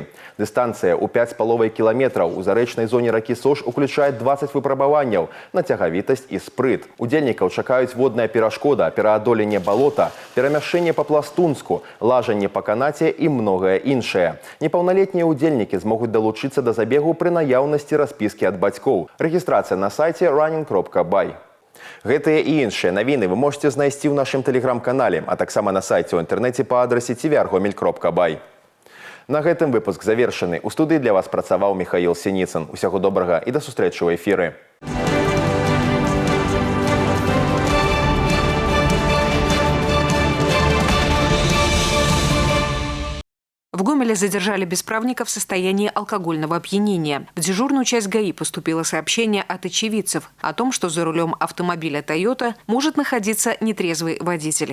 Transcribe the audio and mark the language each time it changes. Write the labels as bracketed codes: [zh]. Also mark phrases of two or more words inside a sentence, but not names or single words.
[be] Дыстанцыя ў 5,5 кіламетраў у зарэчнай зоне ракі Сош уключае 20 выпрабаванняў на цягавітасць і спрыт. Удзельнікаў чакаюць водная перашкода, пераадоленне балота, перамяшчэнне па-пластунску, лажанне па канаце і многае іншае. Непаўналетнія удзельнікі змогуць далучыцца да забегу пры наяўнасці распіскі ад бацькоў. Рэгістрацыя на сайце running.by. Гэтыя і іншыя навіны вы можете знайсці ў нашым тэлеграм-канале, а таксама на сайце ў інтэрнэце па адрасе tvr.gomel.by. На гэтым выпуск завершаны. У студыі для вас працаваў Михаил Синицын. Усяго добрага і да сустрэчы ў эфіры. [ru] В Гомеле задержали бесправника в состоянии алкогольного опьянения. В дежурную часть ГАИ поступило сообщение от очевидцев о том, что за рулем автомобиля «Тойота» может находиться нетрезвый водитель.